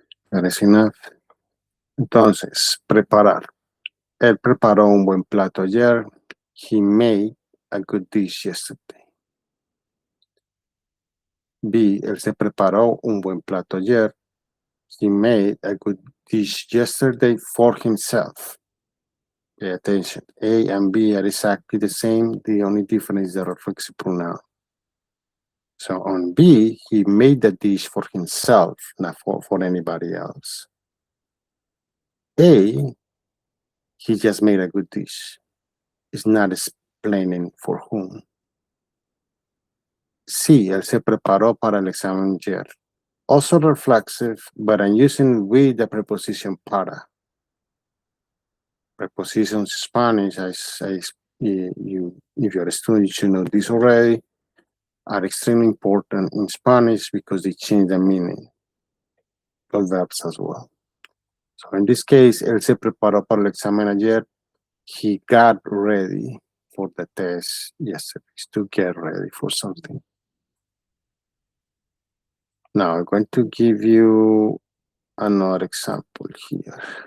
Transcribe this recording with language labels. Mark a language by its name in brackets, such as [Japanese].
[English] That is enough. [Spanish] Entonces, preparar. Él preparó un buen plato ayer. [English] He made a good dish yesterday. [Spanish] B, él se preparó un buen plato ayer. [English] He made a good dish yesterday for himself. Pay attention. A and B are exactly the same. The only difference is the reflexive pronoun. So on B, he made the dish for himself, not for anybody else. A, he just made a good dish. It's not explaining for whom. [Spanish] C, él se preparó para el examen ayer. [English] Also reflexive, but I'm using with the preposition para. Prepositions in Spanish, if you're a student, you should know this already, are extremely important in Spanish because they change the meaning of verbs as well. So in this case, [Spanish] él se preparó para el examen ayer. [English] He got ready for the test yesterday, to get ready for something. Now I'm going to give you another example here.